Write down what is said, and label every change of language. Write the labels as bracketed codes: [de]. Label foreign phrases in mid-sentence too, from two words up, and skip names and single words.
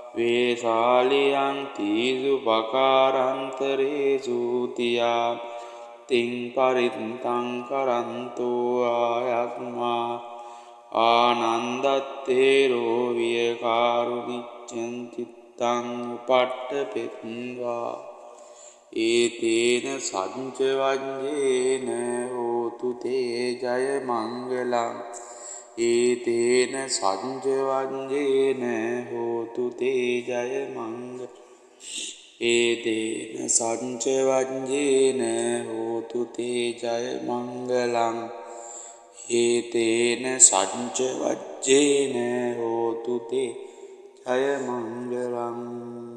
[pi] වේසාලියං තීසු පකාරන්තරේසු තියා තිං පරිත්තං කරන්තෝ ආයත්මා ආනන්දත්තේරෝ වියකාරුනිච්ඡං චිත්තං උපට්ඨපෙත්වා ඒතේන සච්ච වජ්ජේන හෝතු තේ ජය මංගලං ඒතේන සච්ච වජ්ජේන හෝතු තේ ජය මංගලං ඒතේන සච්ච වජ්ජේන හෝතු තේ ජය මංගලං ඒතේන සච්ච වජ්ජේන හෝතු තේ ජය මංගලං